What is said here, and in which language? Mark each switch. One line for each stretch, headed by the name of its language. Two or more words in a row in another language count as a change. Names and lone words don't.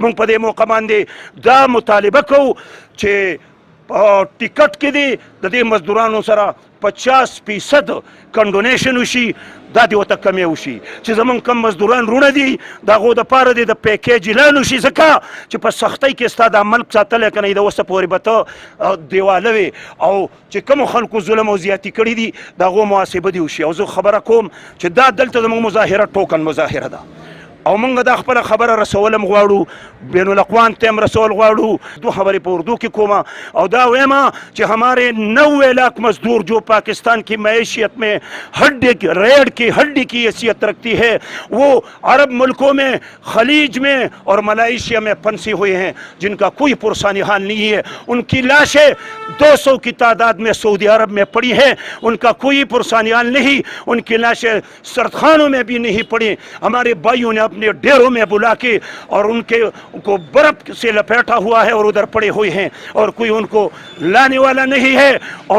Pashto: موږ په دې موقع باندې دا مطالبه کوو چې په ټیکټ کې دي د دې مزدورانو سره 50% کنډونیشن وشي، دا دې ورته کمی وشي چې زمونږ کم مزدوران رونه دي د هغو دپاره دې د پیکیج اعلان وشي، ځکه چې په سختۍ کې ستا دا ملک ساتلی که نه د اوسه پورې به ته دیواله وې او چې کومو خلکو ظلم او زیاتي کړي دي د هغو محاسبه دې وشي. او زه خبره کوم چې دا دلته زموږ مظاهره ټوکن مظاهره ده، او موږ د خپل خبره رسولم غواړو بین الاقوام ته هم رسول غواړو دو خبرې په اردو کې کومه او دا وایم چې
Urdu: ہمارے 90 لاکھ مزدور جو پاکستان کی معیشت میں ریڑھ کی ہڈی کی حیثیت رکھتی ہے وہ عرب ملکوں میں خلیج میں اور ملائیشیا میں پھنسے ہوئے ہیں جن کا کوئی پرسانی حال نہیں ہے ان کی لاشیں 200 کی تعداد میں سعودی عرب میں پڑی ہیں ان کا کوئی پرسانی حال نہیں ان کی لاشیں سردخانوں میں بھی نہیں پڑی ہمارے بھائیوں نے اپنے ڈیروں میں بلا کے اور ان کو برف سے لپیٹا ہوا ہے اور ادھر پڑے ہوئے ہیں اور کوئی ان کو لانے والا نہیں ہے اور